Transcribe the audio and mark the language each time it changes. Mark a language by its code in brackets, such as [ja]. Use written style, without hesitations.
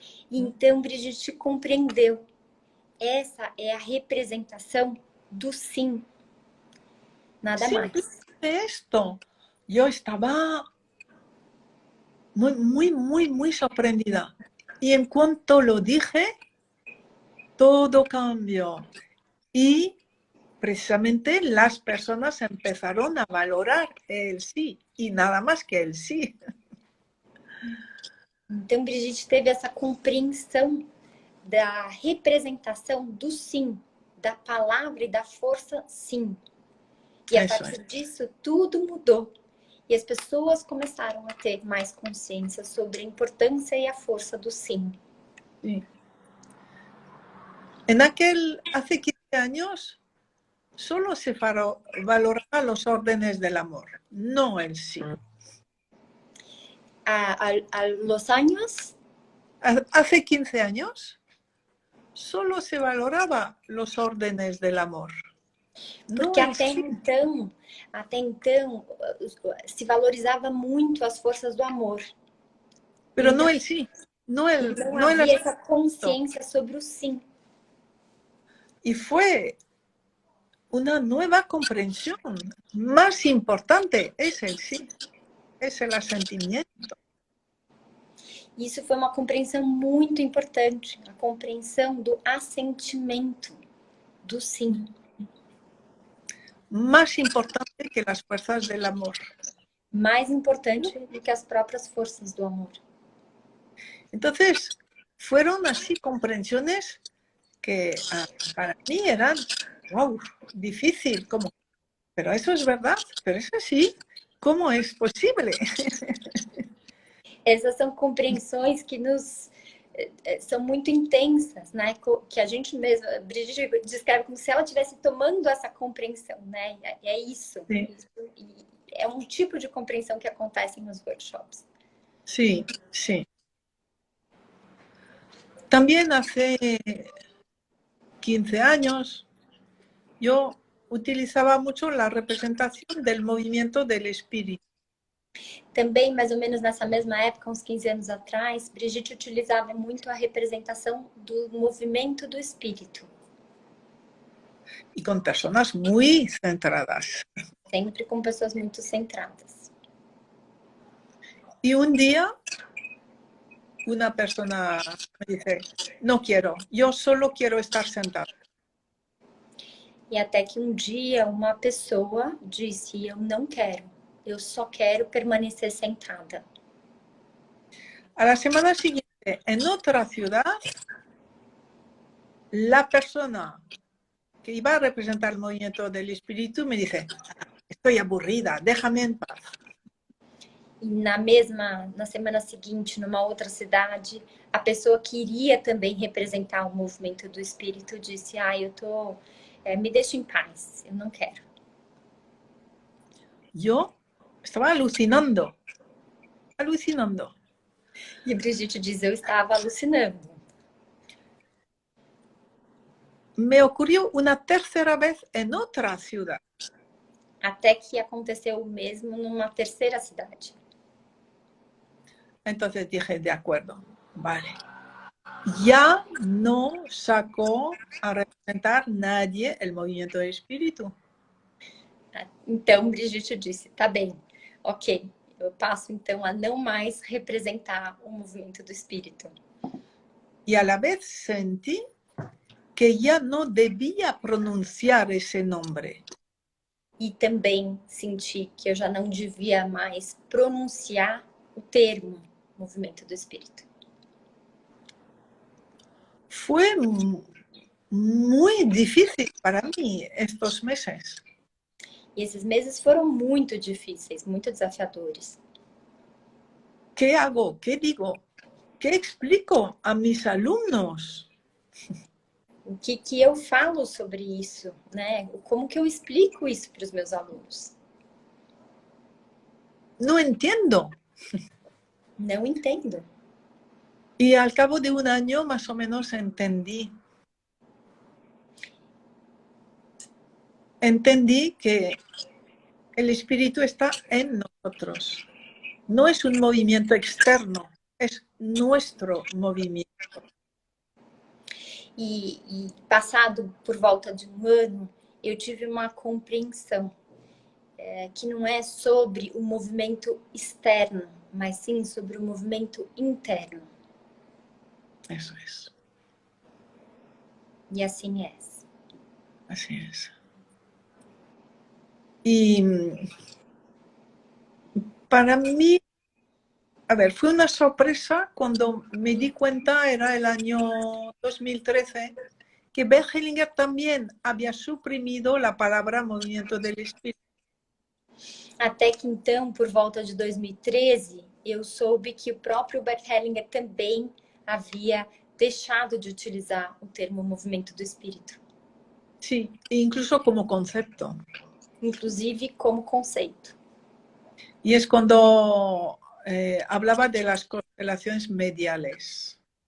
[pt] E então Brigitte compreendeu. Essa é a representação do sim. Nada mais. [es] Esto, yo estaba muy sorprendida. Y en cuanto lo dije, todo cambió. Y precisamente las personas empezaron a valorar el sí y nada más que el sí. [pt] Então, Brigitte teve essa compreensão da representação do sim, da palavra e da força sim. E a partir disso, tudo mudou. E as pessoas começaram a ter mais consciência sobre a importância e a força do sim. [es] Sí. Hace 15 años, solo se valoraba los órdenes del amor, no el sí. A los años? Hace 15 años, solo se valoraba los órdenes del amor. [pt] Porque até então, se valorizava muito as forças do amor. [es] Pero no el sí. [pt] Não havia essa consciência sobre o sim. [es] Y fue una nueva comprensión. Más importante es el sí. Es el asentimiento. [pt] Isso foi uma compreensão muito importante. A compreensão do assentimento, do sim. [es] más importante que las fuerzas del amor. [pt] Mais importante do que as próprias forças do amor. [es] Entonces, fueron así comprensiones que para mí eran, wow, difícil, como, pero eso es verdad, pero es así, ¿cómo es posible? [pt] Essas são compreensões que nos são muito intensas, né? Que a gente mesma, a Brigitte descreve como se ela estivesse tomando essa compreensão, né? É isso. [es] Sí. [pt] É um tipo de compreensão que acontece nos workshops. [es] Sí, sí. También hace 15 años yo utilizaba mucho la representación del movimiento del espíritu. [pt] Também, mais ou menos nessa mesma época, uns 15 anos atrás, Brigitte utilizava muito a representação do movimento do espírito. [es] Y con personas muy centradas. [pt] Sempre com pessoas muito centradas. [es] Y un día una persona me dice, no quiero, yo solo quiero estar sentada. [pt] E até que um dia uma pessoa disse, eu não quero, eu só quero permanecer sentada. [es] A la semana siguiente, en otra ciudad, la persona que iba a representar el movimiento del espíritu me dice, estoy aburrida, déjame en paz. [pt] E na semana seguinte, numa outra cidade, a pessoa que iria também representar o movimento do espírito disse, me deixa em paz, eu não quero. [es] Yo estaba alucinando. [pt] E Brigitte diz, eu estava alucinando. [es] Me ocurrió una tercera vez en otra ciudad. [pt] Até que aconteceu o mesmo numa terceira cidade. [es] Entonces dije, de acuerdo, vale. Ya no sacó a representar nadie el movimiento del espíritu. [pt] Então, Brigitte disse, tá bem, ok, eu passo então a não mais representar o movimento do espírito. [es] Y a la vez sentí que ya no debía pronunciar ese nombre. [pt] E também senti que eu já não devia mais pronunciar o termo movimento do espírito. [es] Fue muy difícil para mí estos meses. [pt] E esses meses foram muito difíceis, muito desafiadores. [es] ¿Qué hago? ¿Qué digo? ¿Qué explico a mis alumnos? [pt] O que eu falo sobre isso, né? Como que eu explico isso para os meus alunos? [es] No entiendo. [pt] Não entendo. [es] Y al cabo de un año más o menos entendí. Entendí que el espíritu está en nosotros. No es un movimiento externo, es nuestro movimiento. [pt] E passado por volta de um ano, eu tive uma compreensão que não é sobre o movimento externo, mas sim sobre o movimento interno. [es] Eso es. [pt] E assim é. [es] Así es. Y para mí, a ver, fue una sorpresa cuando me di cuenta, era el año 2013, que Bert Hellinger también había suprimido la palabra movimiento del espíritu. [pt] Até que então, por volta de 2013, eu soube que o próprio Bert Hellinger também havia deixado de utilizar o termo movimento do espírito. [es] Sí, incluso como concepto. [pt] Inclusive como conceito. [es] Y es cuando hablaba de las constelaciones mediales.